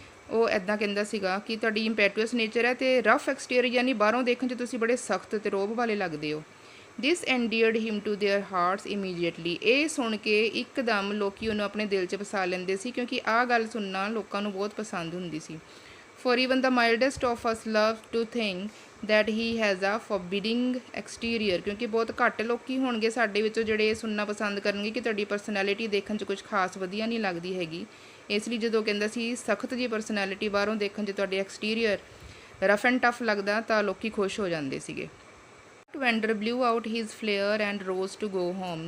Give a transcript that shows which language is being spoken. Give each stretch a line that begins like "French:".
Punjabi: ਉਹ ਇੱਦਾਂ ਕਹਿੰਦਾ ਸੀਗਾ ਕਿ ਤੁਹਾਡੀ ਇੰਪੈਚੂਅਸ ਨੇਚਰ ਹੈ ਅਤੇ ਰਫ ਐਕਸਟੀਰੀਅਰ, ਯਾਨੀ ਬਾਹਰੋਂ ਦੇਖਣ 'ਚ ਤੁਸੀਂ ਬੜੇ ਸਖਤ ਅਤੇ ਰੋਹਬ ਵਾਲੇ ਲੱਗਦੇ ਹੋ।
English: This endeared him to their hearts immediately.
Punjabi: ਇਹ ਸੁਣ ਕੇ ਇੱਕਦਮ ਲੋਕੀ ਉਹਨੂੰ ਆਪਣੇ ਦਿਲ 'ਚ ਵਸਾ ਲੈਂਦੇ ਸੀ, ਕਿਉਂਕਿ ਆਹ ਗੱਲ ਸੁਣਨਾ ਲੋਕਾਂ ਨੂੰ ਬਹੁਤ ਪਸੰਦ ਹੁੰਦੀ ਸੀ।
English: For even the mildest of us love to think that he has a forbidding exterior।
Punjabi: ਕਿਉਂਕਿ ਬਹੁਤ ਘੱਟ ਲੋਕੀ ਹੋਣਗੇ ਸਾਡੇ ਵਿੱਚੋਂ ਜਿਹੜੇ ਇਹ ਸੁਣਨਾ ਪਸੰਦ ਕਰਨਗੇ ਕਿ ਤੁਹਾਡੀ ਪਰਸਨੈਲਿਟੀ ਦੇਖਣ 'ਚ ਕੁਝ ਖਾਸ ਵਧੀਆ ਨਹੀਂ ਲੱਗਦੀ ਹੈਗੀ। ਇਸ ਲਈ ਜਦੋਂ ਕਹਿੰਦਾ ਸੀ ਸਖਤ ਜਿਹੀ ਪਰਸਨੈਲਿਟੀ, ਬਾਹਰੋਂ ਦੇਖਣ 'ਚ ਤੁਹਾਡੇ ਐਕਸਟੀਰੀਅਰ ਰਫ ਐਂਡ ਟਫ ਲੱਗਦਾ, ਤਾਂ ਲੋਕੀ ਖੁਸ਼ ਹੋ ਜਾਂਦੇ ਸੀਗੇ।
English: Not wonder blew out his flair and rose to go home.